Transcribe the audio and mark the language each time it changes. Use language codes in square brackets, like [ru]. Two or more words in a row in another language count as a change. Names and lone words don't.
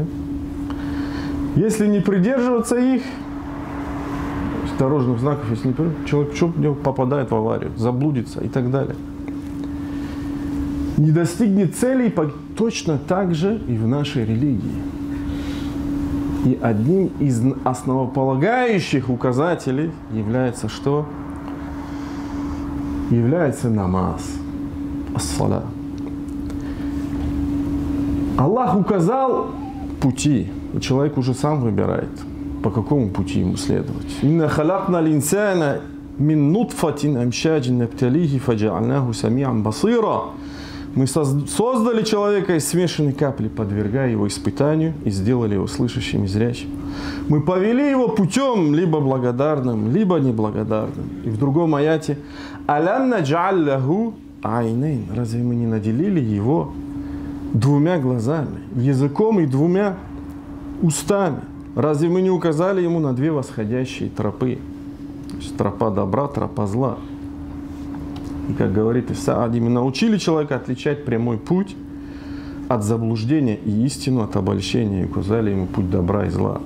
[ru] Если не придерживаться их, дорожных знаков, если не придерживаться, человек попадает в аварию, заблудится и так далее. не достигнет целей, точно так же и в нашей религии. И одним из основополагающих указателей является что? Является намаз. Ас-саля. Аллах указал пути. Человек уже сам выбирает, по какому пути ему следовать. [ar] «إنا خلقنا الإنسان من نطفة أمشاج نبتليه فجعلناه سميعا بصيرا». [ru] Мы создали человека из смешанной капли, подвергая его испытанию, и сделали его слышащим и зрячим. Мы повели его путем либо благодарным, либо неблагодарным. И в другом аяте [ar] «ألم نجعل له عينين». [ru] Разве мы не наделили его двумя глазами, языком и двумя устами? Разве мы не указали ему на две восходящие тропы? То есть тропа добра, тропа зла. И как говорит Ис-Саади, мы научили человека отличать прямой путь от заблуждения и истину от обольщения, и указали ему путь добра и зла.